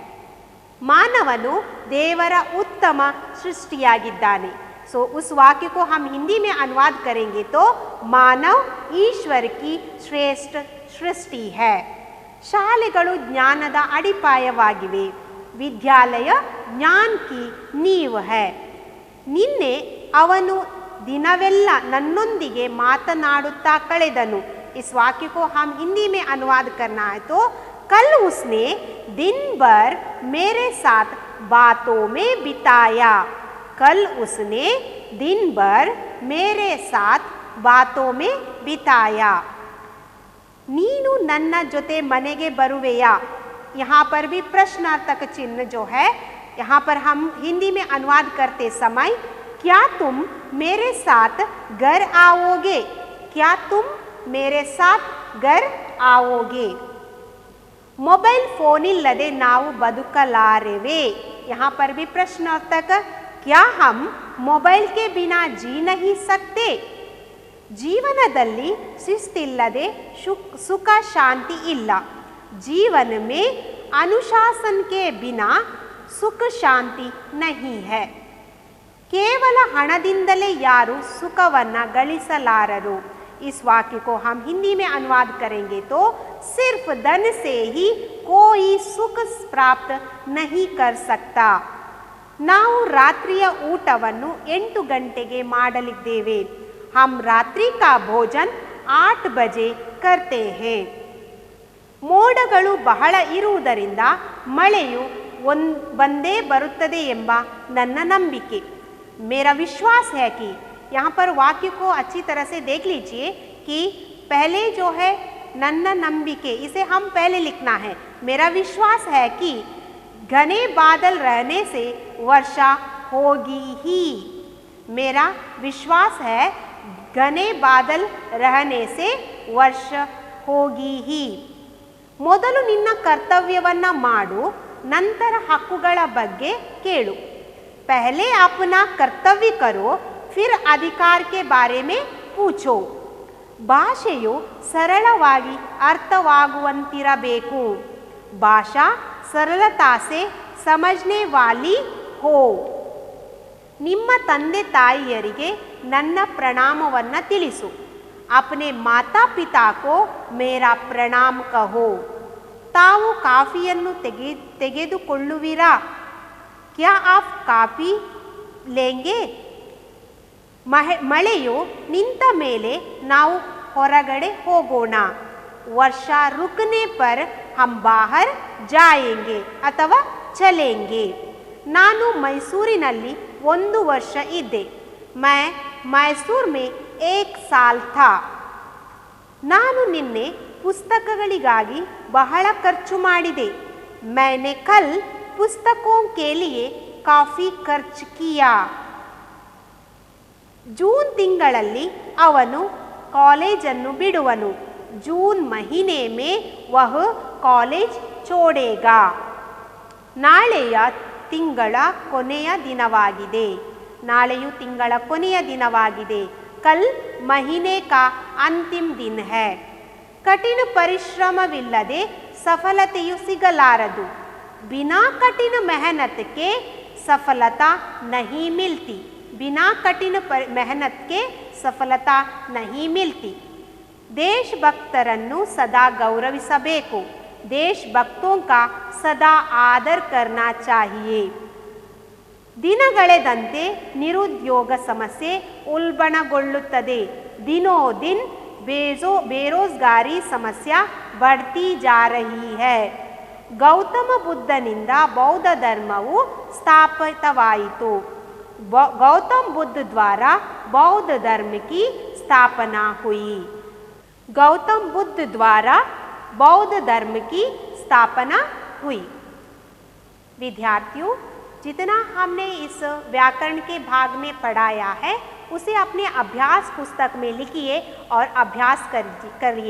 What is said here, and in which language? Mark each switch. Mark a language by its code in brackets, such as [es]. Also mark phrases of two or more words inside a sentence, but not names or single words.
[kn] ಮಾನವನು ದೇವರ ಉತ್ತಮ ಸೃಷ್ಟಿಯಾಗಿದ್ದಾನೆ. [hi] सो उस वाक्य को हम हिंदी में अनुवाद करेंगे तो मानव ईश्वर की श्रेष्ठ सृष्टि है. [kn] ಶಾಲೆಗಳು ಜ್ಞಾನದ ಅಡಿಪಾಯವಾಗಿವೆ. [hi] विद्यालय ज्ञान की नींव है. [kn] ನಿನ್ನೆ ಅವನು ದಿನವೆಲ್ಲ ನನ್ನೊಂದಿಗೆ ಮಾತನಾಡುತ್ತಾ ಕಳೆದನು. [hi] इस वाक्य को हम हिंदी में अनुवाद करना है तो कल उसने दिन भर मेरे साथ बातों में बिताया. कल उसने दिन भर मेरे साथ बातों में बिताया. [kn] ನೀನು ನನ್ನ ಜೊತೆ ಮನೆಗೆ ಬರುವೆಯಾ. [hi] यहाँ पर भी प्रश्नार्थक चिन्ह जो है यहाँ पर हम हिंदी में अनुवाद करते समय क्या तुम मेरे साथ घर आओगे. क्या तुम मेरे साथ घर आओगे. [en] mobile phone [kn] ಇಲ್ಲದೆ ನಾವು ಬದುಕಲಾರೆವೆ. [hi] यहाँ पर भी प्रश्नार्थक. क्या हम मोबाइल के बिना जी नहीं सकते. [kn] ಜೀವನದಲ್ಲಿ ಶಿಸ್ತಿಲ್ಲದೆ ಸುಖ ಶಾಂತಿ ಇಲ್ಲ. [hi] ಜೀವನ में अनुशासन के बिना सुख शांति नहीं है। [kn] ಕೇವಲ ಹಣದಿಂದಲೇ ಯಾರು ಸುಖವನ್ನು ಗಳಿಸಲಾರರು। [hi] इस वाक्य को हम हिंदी में अनुवाद करेंगे तो सिर्फ धन से ही कोई सुख प्राप्त नहीं कर सकता। [kn] ನಾವು ರಾತ್ರಿಯ ಊಟವನ್ನು 8 ಗಂಟೆಗೆ ಮಾಡಲಿದ್ದೇವೆ। [hi] हम रात्रि का भोजन 8 बजे करते हैं। [kn] ಮೋಡಗಳು ಬಹಳ ಇರುವುದರಿಂದ ಮಳೆಯು ಬಂದೇ ಬರುತ್ತದೆ ಎಂಬ ನನ್ನ ನಂಬಿಕೆ। [hi] मेरा विश्वास है कि यहाँ पर वाक्य को अच्छी तरह से देख लीजिए कि पहले जो है [kn] ನನ್ನ ನಂಬಿಕೆ, [hi] इसे हम पहले लिखना है। मेरा विश्वास है कि घने बादल रहने से वर्षा होगी ही। मेरा विश्वास है घने बादल रहने से वर्षा होगी ही। [kn] ಮೊದಲು ನಿನ್ನ ಕರ್ತವ್ಯವನ್ನು ಮಾಡು, ನಂತರ ಹಕ್ಕುಗಳ ಬಗ್ಗೆ ಕೇಳು। [hi] पहले अपना कर्तव्य करो, फिर अधिकार के बारे में पूछो। [kn] ಭಾಷೆಯು ಸರಳವಾಗಿ ಅರ್ಥವಾಗುವಂತಿರಬೇಕು। [hi] ಭಾಷಾ सरलता से समझने वाली हो। [kn] ನಿಮ್ಮ ತಂದೆ ತಾಯಿಯರಿಗೆ ನನ್ನ ಪ್ರಣಾಮವನ್ನು ತಿಳಿಸು। [hi] अपने माता पिता को मेरा प्रणाम कहो। [kn] ತಾವು ಕಾಫಿಯನ್ನು ತೆಗೆದುಕೊಳ್ಳುವಿರಾ? [hi] क्या आप ಕಾಫಿ लेंगे? [kn] ಮಳೆಯು ನಿಂತ ಮೇಲೆ ನಾವು ಹೊರಗಡೆ ಹೋಗೋಣ। [hi] ವರ್ಷಾ रुकने पर हम बाहर जाएंगे ಅಥವಾ चलेंगे। [kn] ನಾನು ಮೈಸೂರಿನಲ್ಲಿ 1 ವರ್ಷ ಇದ್ದೆ। [hi] मैं मैसूर में 1 साल था। [kn] ನಾನು ನಿನ್ನೆ ಪುಸ್ತಕಗಳಿಗಾಗಿ ಬಹಳ ಖರ್ಚು ಮಾಡಿದೆ। [hi] मैंने कल पुस्तकों के लिए काफ़ी खर्च किया। [kn] जून ತಿಂಗಳಲ್ಲಿ ಅವನು ಕಾಲೇಜನ್ನು ಬಿಡುವನು। [hi] जून महीने में वह कॉलेज छोड़ेगा। [kn] ನಾಳೆಯ ತಿಂಗಳ ಕೊನೆಯ ದಿನವಾಗಿದೆ। ನಾಳೆಯು ತಿಂಗಳ ಕೊನೆಯ ದಿನವಾಗಿದೆ। [hi] कल महीने का अंतिम दिन है। [kn] ಕಠಿಣ ಪರಿಶ್ರಮವಿಲ್ಲದೆ ಸಫಲತೆಯು ಸಿಗಲಾರದು। [hi] बिना कठिन मेहनत के सफलता नहीं मिलती। बिना कठिन मेहनत के सफलता नहीं मिलती। [kn] ದೇಶಭಕ್ತರನ್ನು ಸದಾ ಗೌರವಿಸಬೇಕು। [hi] देशभक्तों का सदा आदर करना चाहिए। [kn] ದಿನಗಳೆದಂತೆ ನಿರುದ್ಯೋಗ ಸಮಸ್ಯೆ ಉಲ್ಬಣಗೊಳ್ಳುತ್ತದೆ। [hi] ದಿನೋ दिन बेरोजगारी समस्या बढ़ती जा रही है। [kn] ಗೌತಮ ಬುದ್ಧನಿಂದ ಬೌದ್ಧ ಧರ್ಮವು ಸ್ಥಾಪಿತವಾಯಿತು। [hi] गौतम बुद्ध द्वारा बौद्ध धर्म की स्थापना हुई। गौतम बुद्ध द्वारा बौद्ध धर्म की स्थापना हुई। विद्यार्थियों, जितना हमने इस व्याकरण के भाग में पढ़ाया है उसे अपने अभ्यास पुस्तक में लिखिए और अभ्यास करिए।